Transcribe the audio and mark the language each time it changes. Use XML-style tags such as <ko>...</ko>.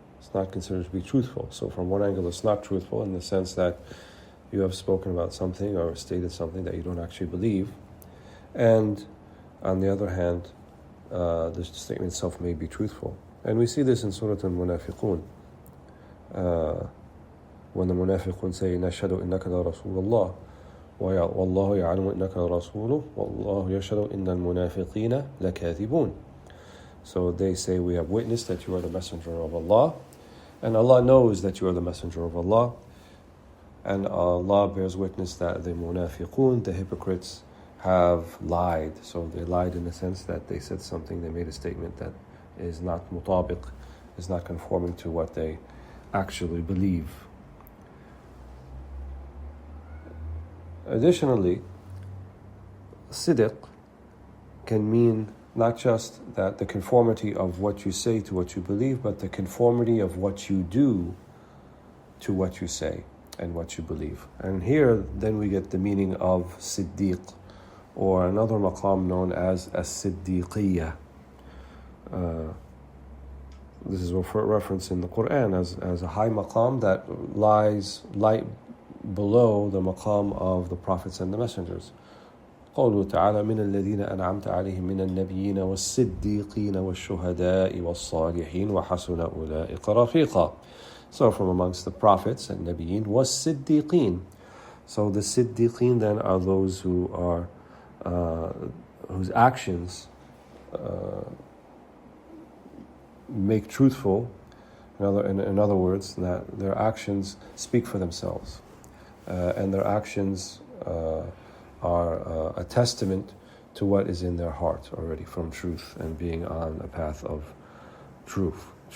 <en>It's not considered to be truthful. So from one angle, it's not truthful in the sense that you have spoken about something or stated something that you don't actually believe. And on the other hand, the statement itself may be truthful. And we see this in Surah Al-Munafiqun.</en> <ar>When the Munafiqun say, نَشْهَدُ إِنَّكَ لَرَسُولُ اللَّهِ وَاللَّهُ يَعْلَمُ إِنَّكَ لَرَسُولُهُ وَاللَّهُ يَشْهَدُ إِنَّ الْمُنَافِقِينَ لَكَاذِبُونَ.</ar> <en>So they say, we have witnessed that you are the messenger of Allah, and Allah knows that you are the messenger of Allah, and Allah bears witness that the munafiqun, the hypocrites, have lied. So they lied in the sense that they said something, they made a statement that is not mutabiq, is not conforming to what they actually believe. Additionally, Sidq can mean not just that the conformity of what you say to what you believe, but the conformity of what you do to what you say and what you believe. And here then we get the meaning of Siddiq, or another maqam known as as-Siddiqiyya. This is a reference in the Quran as a high maqam that lies light below the maqam of the prophets and the messengers.</en> <ar>قوله تعالى من الذين أنعمت عليهم من النبيين والصديقين والشهداء والصالحين وحسن أولئك رفيقا.</ar> <en>So from amongst the prophets and nabiyyin was siddiqeen. So the siddiqeen then are those who are whose actions make truthful. In other words, that their actions speak for themselves, and their actions are a testament to what is in their heart already from truth and being on a path of truth.</en>